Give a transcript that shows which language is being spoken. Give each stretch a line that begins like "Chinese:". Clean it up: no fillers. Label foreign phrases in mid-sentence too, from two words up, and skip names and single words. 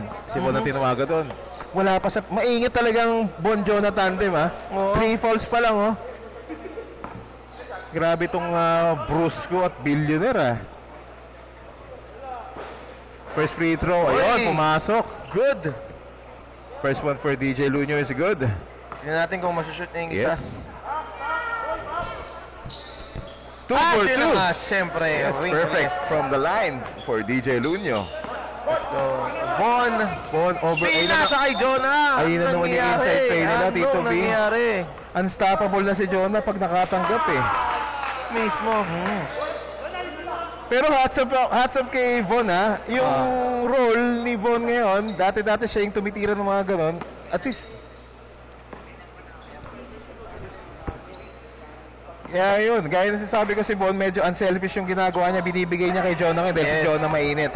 Filipino: Si Von ang tinawagan doon. Wala pa sa... Maingat talagang Von-Jonah tandem, 3 fouls pa lang, Grabe itong Brusco at Billionaire,
English: First free throw.
Filipino: Ayun, pumasok.
English: Good. First one for DJ Lunyo is good.
Filipino: Tingnan natin kung masushoot niya yung isa.
English: Yes. 2 for 2.
Filipino: Siyempre,
English: Perfect from the line for DJ Lunyo. Let's go. Von over.
Filipino: Pinasa kay Jonah. Ayun na naman yung
English: inside play
Filipino: nila, Tito B. Nangyari? Unstoppable na si Jonah pag nakatanggap Mismo. Pero
English: hats up
Filipino: kay Von Yung role ni Von ngayon, dati siya yung tumitira ng mga ganon. At least yun, gaya na sasabi ko si Von, medyo unselfish yung ginagawa niya, binibigay niya kay Jonah ngayon dahil si Jonah mainit